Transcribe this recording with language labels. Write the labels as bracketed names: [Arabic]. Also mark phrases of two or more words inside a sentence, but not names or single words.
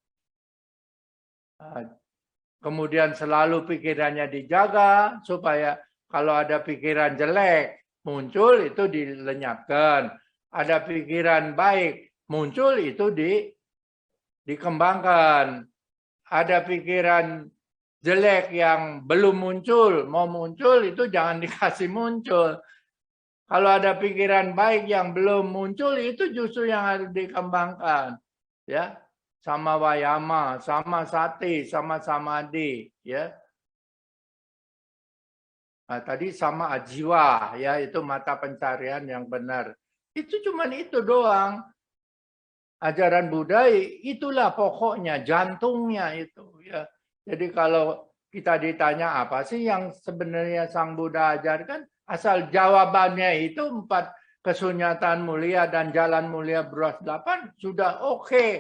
[Indonesian] Kemudian selalu pikirannya dijaga supaya kalau ada pikiran jelek muncul itu dilenyapkan, ada pikiran baik muncul itu dikembangkan, ada pikiran jelek yang belum muncul, mau muncul itu jangan dikasih muncul. Kalau ada pikiran baik yang belum muncul itu justru yang harus dikembangkan, ya. [Pali] Sama wayama, sama sati, sama samadhi, [Indonesian] ya. Nah, tadi [Pali] sama ajiwa, [Indonesian] ya, itu mata pencarian yang benar. Itu cuma itu doang. Ajaran Buddha itulah pokoknya, jantungnya itu, ya. Jadi kalau kita ditanya apa sih yang sebenarnya Sang Buddha ajarkan, asal jawabannya itu 4 kesunyatan mulia dan jalan mulia beruas 8 sudah oke.